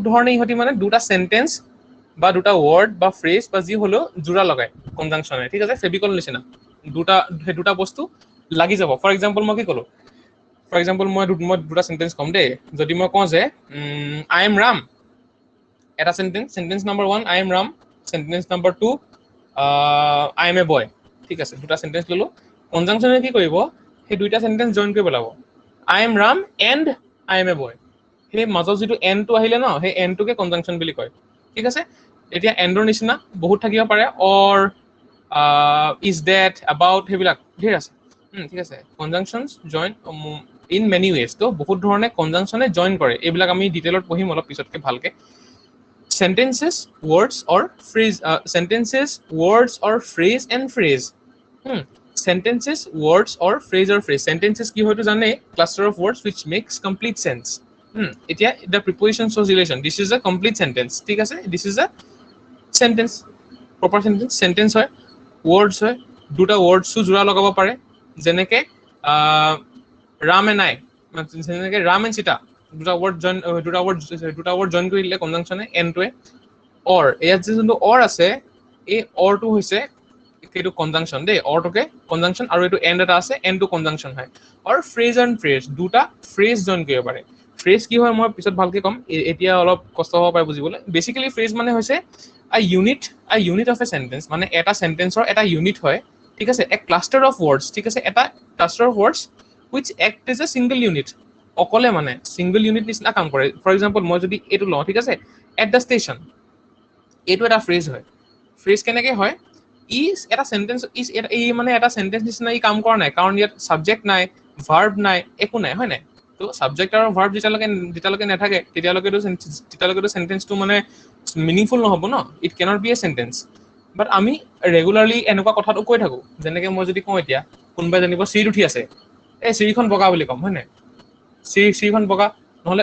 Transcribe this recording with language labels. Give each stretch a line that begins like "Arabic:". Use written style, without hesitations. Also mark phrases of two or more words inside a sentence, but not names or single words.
Assamese: ধৰণে ইহঁতি মানে দুটা সেন্টেন্স বা দুটা ওয়ার্ড বা ফ্রেজ বা যি হলো জোড়া লগায় কনজাংশনে ঠিক আছে ফেবিকল নিচিনা দুটা বস্তু লাগি যাব
English: for example
Assamese: মই কি কলো
English: for example
Assamese: মই দুটা সেন্টেন্স কম দেই যদি মই কওঁ যে
English: I am Ram
Assamese: এটা
English: sentence number
Assamese: 1
English: I am Ram sentence number
Assamese: 2
English: I am a
Assamese: বয় ঠিক আছে দুটা সেন্টেন্স ললো কনজাংশনে কি কৰিব সেই দুইটা সেন্টেন্স জয়েন কৰিব লাগিব
English: I am Ram and I am a boy
Assamese: সেই মাজত যেটো এন্ড টো আহিলে ন সেই এন্ড টোকে কনজাংশন বুলি কয় ঠিক আছে এতিয়া এন্ডৰ নিচিনা বহুত থাকিব পাৰে
English: or is that about
Assamese: সেইবিলাক ঠিক আছে ঠিক আছে
English: conjunctions join in many ways
Assamese: তো বহুত ধৰণে কনজাংশনে জয়েন কৰে এইবিলাক আমি ডিটেইলত পঢ়িম অলপ পিছতকে ভালকে
English: sentences words or phrase and phrase sentences words or phrase sentences
Assamese: কি হয়তো জানে
English: cluster of words which makes complete sense এতিয়া the preposition shows relation this is a complete sentence
Assamese: ঠিক আছে
English: this is a sentence proper sentence
Assamese: হয় words হয় দুটা words জোৰা লগাব পাৰে যেনেকে
English: Ram and I
Assamese: যেনেকে
English: Ram and Sita
Assamese: দুটা word join কৰি দিলে কনজাংশনে এন্ডটোৱে অৰ ইয়াত যে যোনটো অৰ আছে এই অৰটো হৈছে সেইটো কনজাংশন দেই অৰটোকে কনজাংশন আৰু এইটো এন্ড এটা আছে এন্ডটো কনজাংশন হয় আৰু
English: phrase and phrase
Assamese: দুটা ফ্ৰেজ জইন কৰিব পাৰে ফ্ৰেজ কি হয় মই পিছত ভালকে কম এতিয়া অলপ কষ্ট হ'ব পাৰে বুজিবলৈ বেসিক্যালি ফ্ৰেজ মানে হৈছে
English: a unit of a sentence
Assamese: মানে এটা সেন্টেন্সৰ এটা ইউনিট হয় ঠিক আছে
English: a cluster of words
Assamese: ঠিক আছে এটা
English: cluster of words which act as a single unit
Assamese: অকলে মানে
English: single unit
Assamese: নিচিনা কাম কৰে
English: for example
Assamese: মই যদি এইটো লওঁ ঠিক আছে
English: at the station
Assamese: এইটো এটা ফ্ৰেজ হয় ফ্ৰেজ কেনেকৈ হয় এটা সেন্টেন্স এই মানে এটা সেন্টেন্স নিচিনা ই কাম কৰা নাই কাৰণ ইয়াত সাবজেক্ট নাই ভাৰ্ব নাই একো নাই হয় নাই তো সাবজেক্ট আৰু ভাৰ্ব যেতিয়ালৈকে নাথাকে তেতিয়ালৈকেতো সেন্টেন্সটো মানে মিনিংফুল নহ'ব
English: no it cannot be a sentence
Assamese: বাট আমি ৰেগুলাৰলি এনেকুৱা কথাটো কৈ থাকো যেনেকৈ মই যদি কওঁ এতিয়া কোনোবাই জানিব চিৰিত উঠি আছে এই চিৰিখন বগা বুলি ক'ম হয় নাই চিৰিখন বগা নহলে